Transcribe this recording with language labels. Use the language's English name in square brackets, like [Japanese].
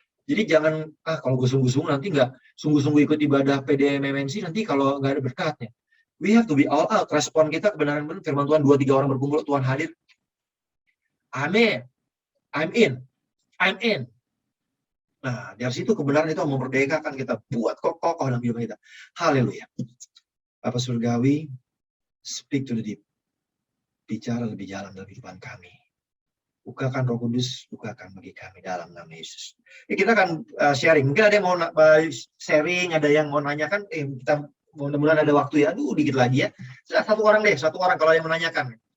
[Indonesian] Jadi jangan, kalau gue sungguh-sungguh nanti nggak sungguh-sungguh ikut ibadah PDMMNC nanti kalau nggak ada berkatnya. [English] We have to be all out. [Indonesian] Respon kita kebenaran benar. Firman Tuhan 2-3 orang berkumpul, Tuhan hadir. Amin. [English] I'm in. [Indonesian] Nah, dari situ kebenaran itu memerdekakan kita. Buat kokoh dalam hidup kita. Haleluya. Bapa surgawi, [English] speak to the deep. [Indonesian] Bicara lebih jalan dalam kehidupan kami. Bukakan Roh Kudus, bukakan bagi kami dalam nama Yesus. Kita akan sharing. Mungkin ada yang mau sharing, ada yang mau nanyakan. Kita mudah-mudahan ada waktu ya. Aduh, dikit lagi ya. Satu orang kalau yang menanyakan.